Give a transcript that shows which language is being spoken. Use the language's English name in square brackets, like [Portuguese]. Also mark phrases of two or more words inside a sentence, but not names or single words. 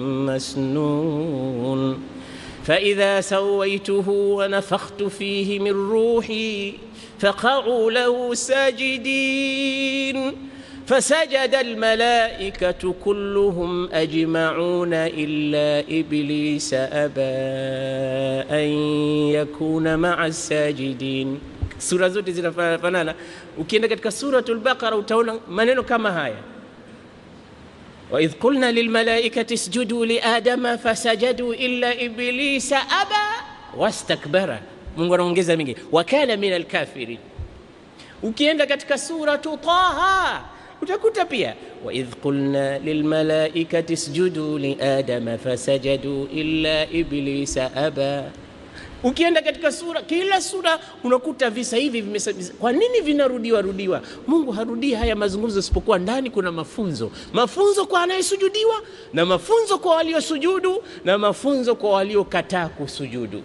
[Arabic] مسنون فإذا سويته ونفخت فيه من روحي فقعوا له ساجدين فسجد الملائكة كلهم أجمعون إلا إبليس أبى أن يكون مع الساجدين. [Swahili] Sura zote zinafanana. Ukienda katika suratul Baqara utaona maneno kama haya, [Arabic] وإذ قلنا للملائكة اسجدوا لآدم فسجدوا إلا إبليس أبى واستكبر. [Swahili] Mungu anaongeza mingi, [Arabic] وكان من الكافرين. [Swahili] Ukienda katika suratu Taha utakuta pia, [Arabic] وإذ قلنا للملائكة اسجدوا لآدم فسجدوا إلا إبليس أبى. [Swahili] Ukienda katika sura, kila sura unakuta visa hivi kwa nini vinarudiwa? Mungu harudii haya mazungumzo isipokuwa ndani kuna mafunzo kwa anayesujudiwa, na mafunzo kwa waliosujudu, na mafunzo kwa waliokataa kusujudu.